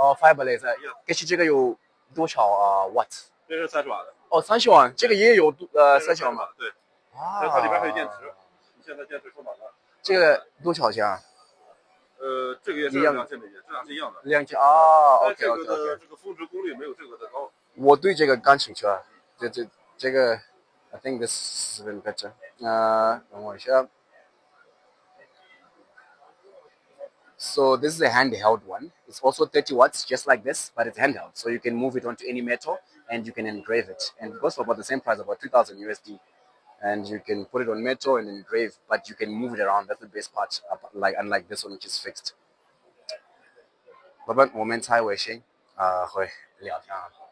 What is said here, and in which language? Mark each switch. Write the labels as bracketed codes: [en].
[zh] fiber 类的。可是这个有多少瓦？这是30瓦的。哦，30瓦，这个也有30瓦吗？对。它里边还有电池。你现在电池充满了。这个多少钱啊？这个也是2000美金，这俩是一样的。 2000啊 ，OK。这个峰值功率没有这个的高。我对这个感兴趣啊，这个 [en] I think this is even better。 [zh] 等我一下。 [en] So this is a handheld one. It's also 30 watts, just like this, but it's handheld. So you can move it onto any metal and you can engrave it. And it goes for about the same price, about 2,000 USD. And you can put it on metal and engrave, but you can move it around. That's the best part, unlike this one, which is fixed. [zh] 老板，我们在微信会聊天啊。